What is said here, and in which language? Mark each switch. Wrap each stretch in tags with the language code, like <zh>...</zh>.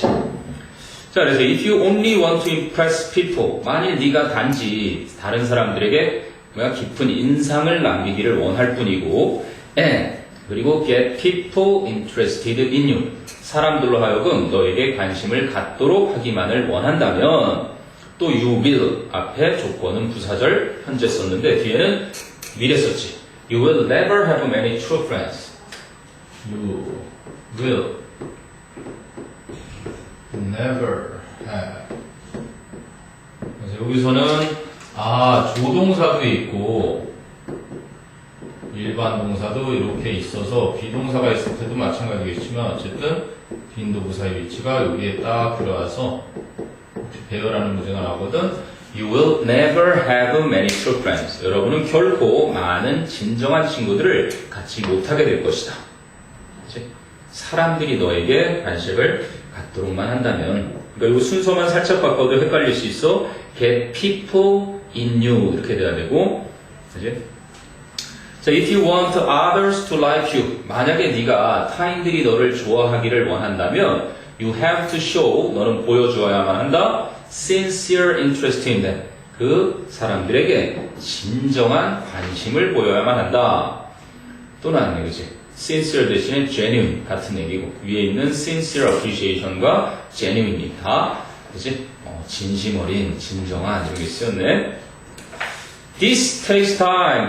<ko>자, 그래서</ko> <en>if you only want to impress people</en> <ko>만일 네가 단지 다른 사람들에게 뭐야 깊은 인상을 남기기를 원할 뿐이고 and 그리고</ko> <en>get people interested in you</en> <ko>사람들로 하여금 너에게 관심을 갖도록 하기만을 원한다면 또</ko> <en>you will</en> <ko>앞에 조건은 부사절 현재 썼는데 뒤에는 미래 썼지.</ko> <en>You will never have many true friends. You will never have.</en> <ko>그래서 여기서는 조동사도 있고 일반 동사도 이렇게 있어서 비동사가 있을 때도 마찬가지겠지만 어쨌든 빈도부사의 위치가 여기에 딱 들어와서 배열하는 문제가 나오거든.</ko> <en>You will never have many true friends.</en> <ko>여러분은 결코 많은 진정한 친구들을 갖지 못하게 될 것이다. 그치? 사람들이 너에게 관심을 갖도록만 한다면 그러니까 이 순서만 살짝 바꿔도 헷갈릴 수 있어.</ko> <en>Get people in you</en> <ko>이렇게 돼야 되고 그치? 자,</ko> <en>if you want others to like you</en> <ko>만약에 네가 타인들이 너를 좋아하기를 원한다면</ko> <en>you have to show</en> <ko>너는 보여주어야만 한다.</ko> <en>sincere interest in them</en> <ko>그 사람들에게 진정한 관심을 보여야만 한다. 또 나왔네, 그치? sincere 대신에 genuine 같은 얘기고 위에 있는 sincere appreciation과 genuinely 다 그치? 진심 어린 진정한 이런 게 쓰였네.</ko> <en>This takes time.</en>